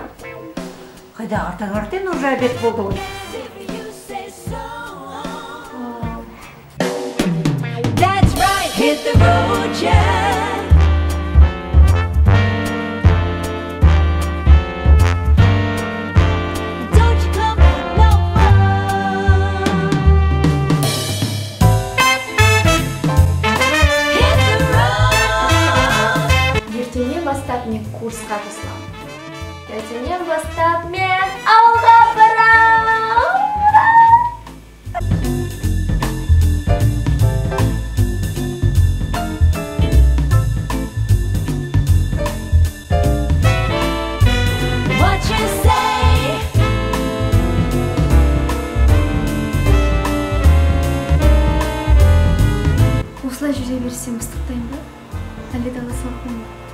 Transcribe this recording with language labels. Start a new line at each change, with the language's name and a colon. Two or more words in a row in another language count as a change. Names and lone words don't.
Kazakh: Қайда артаң
Russian: уже обед
Kazakh: болды ғой.
English: That's right, hit the road, Jack. Don't you come no more. Hit the road.
Kazakh: Ертеңнен бастап мен курсқа қосыламын. Ертеңнен бастап мен ауылға барамын.
English: What you say?
Kazakh: Осылай жүре берсем ыстықтаймын ба? Әлде дала салқын ба?